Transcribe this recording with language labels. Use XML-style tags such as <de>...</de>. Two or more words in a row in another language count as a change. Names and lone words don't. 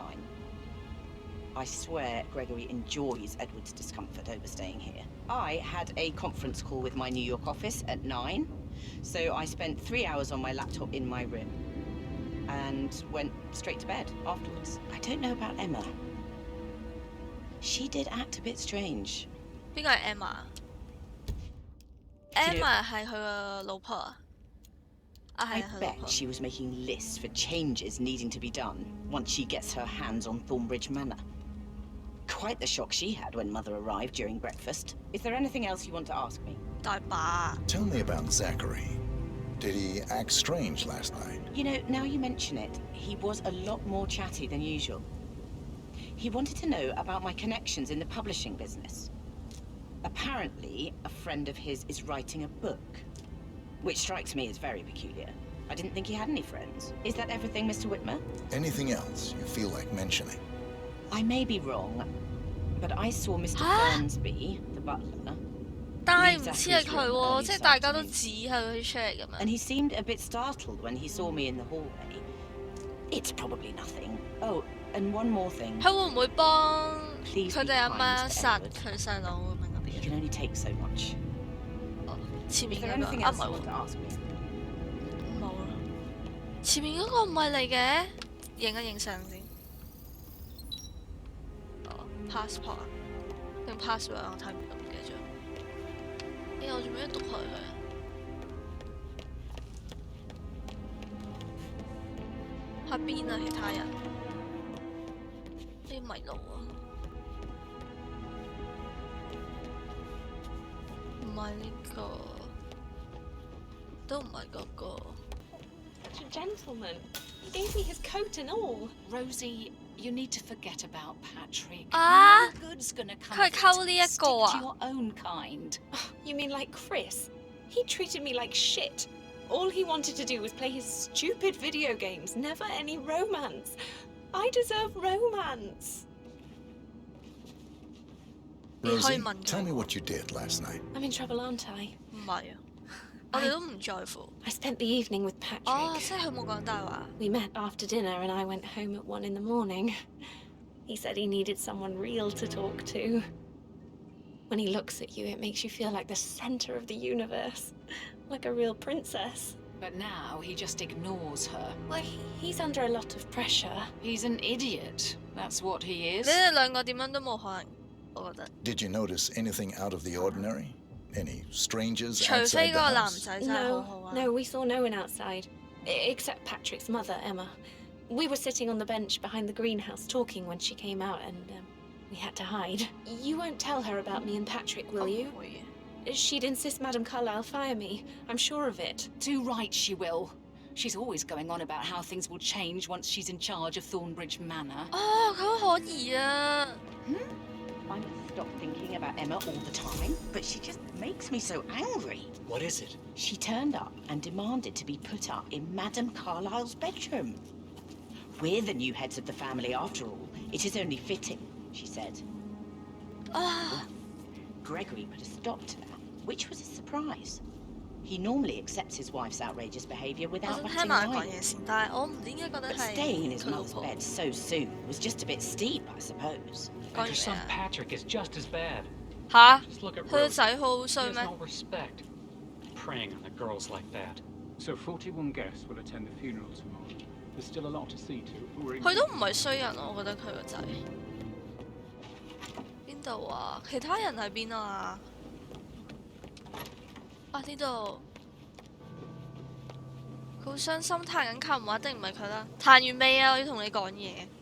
<en>I swear Gregory enjoys Edward's discomfort overstaying here. I had a conference call with my New York office at 9, so I spent 3 hours on my laptop in my room and went straight to bed afterwards. I don't know about Emma. She did act a bit strange.</en> <yue>邊個係 Emma？Emma 係佢個老婆啊？啊係</yue> <en>I</en> <yue>佢老</yue> <en>bet</en> <yue>婆。</yue> <en>she was making lists for changes needing to be done once she gets her hands on Thornbridge Manor. Quite the shock she had when Mother arrived during breakfast. Is there anything else you want to ask me?</en> <yue>大把。</yue> <en>Tell me about Zachary. Did he act strange last night? You know, now you mention it, he was a lot more chatty than usual. He wanted to know about my connections in the publishing business. Apparently, a friend of his is writing a book, which strikes me as very peculiar. I didn't think he had any friends. Is that everything, Mr. Whitmer? Anything else you feel like mentioning? I may be wrong, but I saw Mr. Fernsby, the butler,</en> <yue>但係唔似係佢喎，即係大家都指係佢出嚟咁樣。</yue> <en>and he seemed a bit startled when he saw me in the hallway. It's probably nothing. Oh, and one more thing.</en> <yue>佢會唔會幫佢哋阿媽殺佢細佬咁樣嗰啲？</yue> <en>You can only take so much.</en> <yue>前面</yue> <en>Is there</en> <yue>嗰個</yue> <en>anything</en> <yue>啊</yue> <en>else</en> <yue>唔</yue> <en>you</en> <yue>係</yue> <en>want to</en> <yue>喎，</yue> <en>ask me?</en> <yue>冇啦。前面嗰個唔係嚟嘅，影一影相先。哦 ，passport 啊定 password 我睇唔到，唔記得咗。我做咩讀佢啊？喺邊啊？其他人啲迷路啊？唔係呢個，都唔係嗰個。</yue> <en>Such a gentleman. He gave me his coat and all. Rosie, you need to forget about Patrick.</en> <yue>啊！</yue> <en>No good's gonna come</en> <yue>佢係</yue> <en>of it.</en> <yue>溝呢一個</yue> <en>Stick</en> <yue>啊</yue> <en>to your own kind. You mean like Chris? He treated me like shit. All he wanted to do was play his stupid video games, never any romance. I deserve romance. Rosie, tell me what you did last night. I'm in trouble, aren't I?</en> <yue>唔係啊，我哋都唔在乎。</yue> <en>I spent the evening with Patrick.</en> <yue>哦，即係佢冇講大話。</yue> <en>We met after dinner and I went home at 1 in the morning. He said he needed someone real to talk to. When he looks at you, it makes you feel like the center of the universe. Like a real princess. But now he just ignores her. Well, he's under a lot of pressure. He's an idiot. That's what he is.</en> <yue>你哋兩個點樣都冇可能，我覺得。</yue> <en>Did you notice anything out of the ordinary? Any strangers</en> <yue>除</yue> <en>outside</en> <yue>非</yue> <en>the</en> <yue>嗰個男</yue> <en>house?</en> <yue>仔真係好好啊。</yue> <en>No, we saw no one outside. Except Patrick's mother, Emma. We were sitting on the bench behind the greenhouse talking when she came out and we had to hide. You won't tell her about me and Patrick, will you? She'd insist Madame Carlyle fire me. I'm sure of it. Too right she will. She's always going on about how things will change once she's in charge of Thornbridge Manor.</en> <yue>哦，佢好可疑啊！</yue> <en>I must stop thinking about Emma all the time, but she just makes me so angry. What is it? She turned up and demanded to be put up in Madame Carlyle's bedroom. We're the new heads of the family after all. It is only fitting, she said. Gregory put a stop to that, which was a surprise. He normally accepts his wife's outrageous behavior</en> <yue>我</yue> <en>without</en> <yue>想</yue> <en>batting</en> <yue>聽埋</yue> <en>an</en> <yue>佢講</yue> <en>eye.</en> <yue>嘢先，但係我唔應該覺得</yue> <en>But</en> <yue>係</yue> <en>staying in his</en> <yue>佢老</yue> <en>mother's</en> <yue>婆。</yue> <en>bed so soon was just a bit steep, I suppose. And her son Patrick is just as bad.</en> <yue>吓？</yue> <en>Just look at</en> <yue>佢個</yue> <en>Rose.</en> <yue>仔好</yue> <en>He</en> <yue>衰</yue> <en>has</en> <yue>咩？</yue> <en>no respect. Preying on the girls like that. So 41 guests will attend the funeral tomorrow. There's still a lot to see to. We're</en> <yue>佢都唔係衰人，我覺得佢個仔。邊度啊？其他人喺邊啊？啊呢度。佢好傷心，彈緊琴話一定唔係佢啦。彈完未啊？我要同你講嘢。</yue>